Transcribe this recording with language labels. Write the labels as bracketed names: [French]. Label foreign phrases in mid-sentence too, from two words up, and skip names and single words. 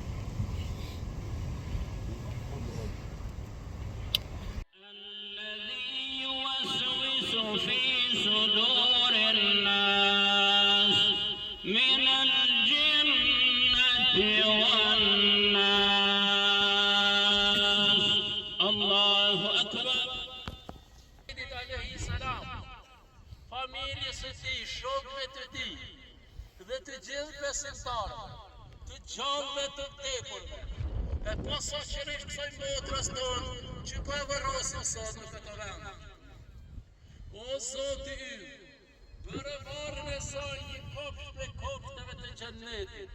[Arabic] الذي يوسوس في صدور الناس من الجنة والناس الله أكبر. عليه السلام, [Albanian] familjes së tij, shokëve të tij dhe të gjithë besimtarëve, të gjallëve të vdekurve, e posaçërisht kësaj motrës tonë që po e varrosin sot në këtë vend. O Zoti ymë, për e varrën e saj një kopsht prej kopshteve të xhennetit.